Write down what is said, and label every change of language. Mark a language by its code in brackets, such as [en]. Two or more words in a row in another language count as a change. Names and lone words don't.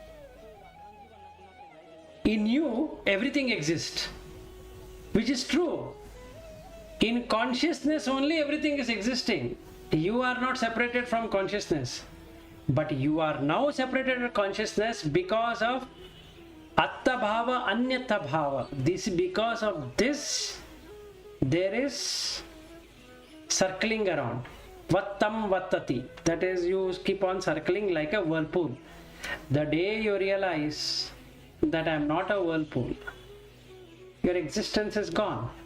[en] In you, everything exists, which is true. In consciousness only everything is existing. You are not separated from consciousness, but you are now separated from consciousness because of [pi] atta bhava, anyata bhava. [en] This, because of this, there is circling around. [pi] Vattam vattati. [en] That is, you keep on circling like a whirlpool. The day you realize that I am not a whirlpool, your existence is gone.